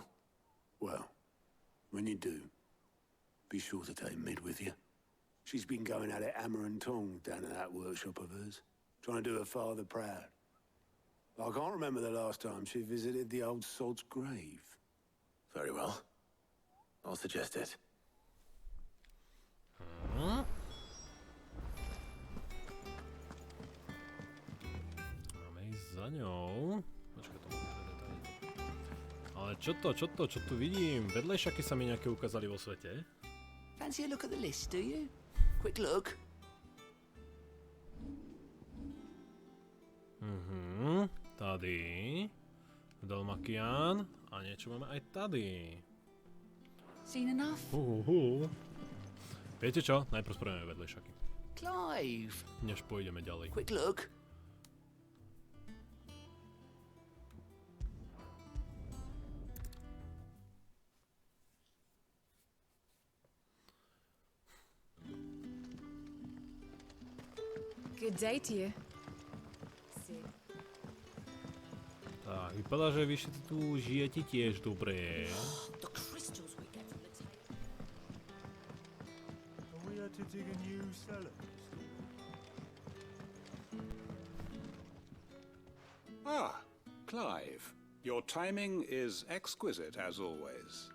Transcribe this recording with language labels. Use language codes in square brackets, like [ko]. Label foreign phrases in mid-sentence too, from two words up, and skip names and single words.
[en] Well, when you do, be sure to take Mid with you. She's been going at it hammer and tongs down in that workshop of hers, trying to do her father proud. I can't remember the last time she visited the old sod's grave. Very well. I'll suggest it. [sk] Máme ísť za ňou. Počkaj, to máme detaily. Ale čo tu vidím? Vedľajšaky sa mi nejaké ukázali vo svete. [en] Fancy a look at the list, do you? Quick look. [sk] Tady. Dalmakian. A niečo máme aj tady. [en] Seen enough? [sk] Viete čo? Najprv spravíme vedľajšaky. Clive. Než pôjdeme ďalej. [en] Quick look. Good day to you. [sk] Tak, vypadá, že vy všetci tu žijete tiež dobre. [en] The crystals we get from the table. Are we had to dig a new cellar? Ah, Clive. Your timing is exquisite, as always.